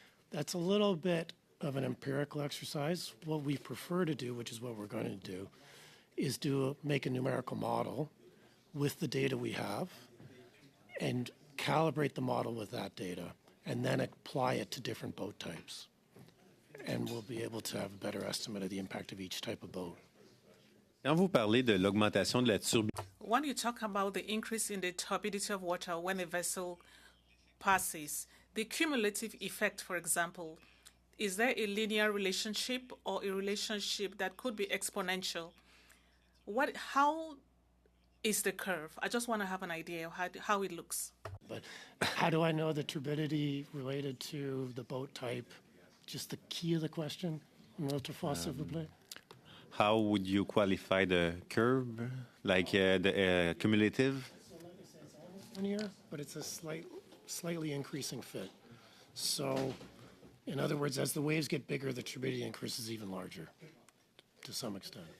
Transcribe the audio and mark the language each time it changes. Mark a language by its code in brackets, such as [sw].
[en] That's a little bit of an empirical exercise. What we prefer to do, which is what we're going to do, is make a numerical model with the data we have and calibrate the model with that data and then apply it to different boat types. And we'll be able to have a better estimate of the impact of each type of boat. [fr] Quand vous parlez de l'augmentation de la turbidité, [en] When you talk about the increase in the turbidity of water when a vessel passes, the cumulative effect, for example, is there a linear relationship or a relationship that could be exponential? How is the curve? I just want to have an idea of how it looks. But how do I know the turbidity related to the boat type? Just the key of the question, Notre Fosse, [fr] s'il vous plaît. [en] How would you qualify the curve, like the cumulative? Linear, but it's a slightly increasing fit. So, in other words, as the waves get bigger, the turbidity increases even larger to some extent.